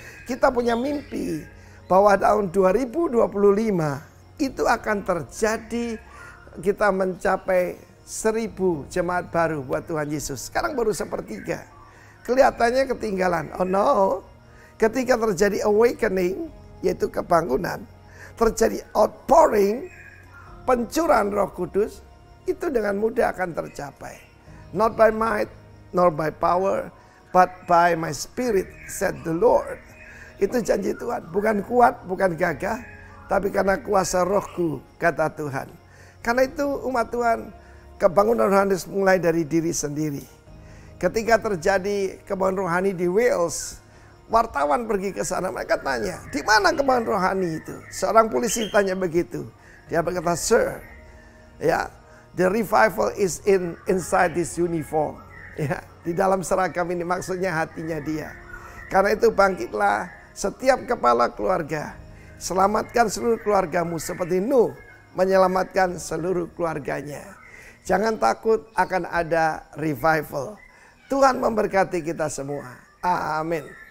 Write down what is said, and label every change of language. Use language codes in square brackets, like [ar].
[id] Kita punya mimpi bahwa tahun 2025 itu akan terjadi, kita mencapai 1000 jemaat baru buat Tuhan Yesus. Sekarang baru 1/3. Kelihatannya ketinggalan. [en] Oh no. [id] Ketika terjadi awakening, yaitu kebangunan, terjadi outpouring, pencurahan Roh Kudus, itu dengan mudah akan tercapai. [en] Not by might, nor by power, but by my spirit, said the Lord. [id] Itu janji Tuhan, bukan kuat, bukan gagah, tapi karena kuasa rohku, kata Tuhan. Karena itu umat Tuhan, kebangunan rohani mulai dari diri sendiri. Ketika terjadi kebangunan rohani di Wales, wartawan pergi ke sana, mereka tanya, di mana kebangunan rohani itu? Seorang polisi tanya begitu. Dia berkata, [en] sir, ya, the revival is inside this uniform. [id] Ya, di dalam seragam ini, maksudnya hatinya dia. Karena itu bangkitlah setiap kepala keluarga. Selamatkan seluruh keluargamu seperti Nuh menyelamatkan seluruh keluarganya. Jangan takut, akan ada revival. Tuhan memberkati kita semua. Amin.